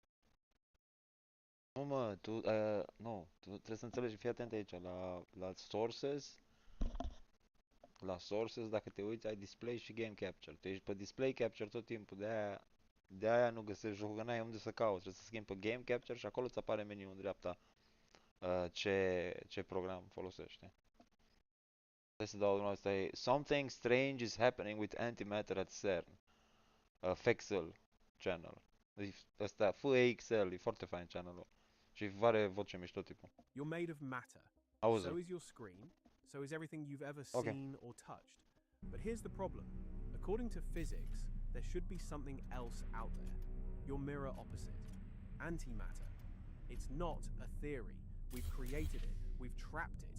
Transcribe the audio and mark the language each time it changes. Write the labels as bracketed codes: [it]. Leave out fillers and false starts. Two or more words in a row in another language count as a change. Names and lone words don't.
[ro] Nu, mă, tu, nu, tu trebuie să înțelegi, fii atent aici, la sources, dacă te uiți, ai display și [en] game capture. [ro] Tu ești pe [en] display capture [ro] tot timpul, de aia nu găsești jocul, că n-ai unde să cauți, trebuie să schimbi pe [en] game capture [ro] și acolo îți apare meniul în dreapta ce program folosește. Trebuie să dau unul ăsta e [en] Something strange is happening with antimatter at CERN. [ro] Fexel channel. Ăsta, FXL, e foarte fain channelul. Și are voce mișto tipul. [en] You're made of matter. [ro] Auzi-l. [en] So is your screen. So is everything you've ever Okay. seen or touched. But here's the problem. According to physics, there should be something else out there. Your mirror opposite. Antimatter. It's not a theory. We've created it. We've trapped it.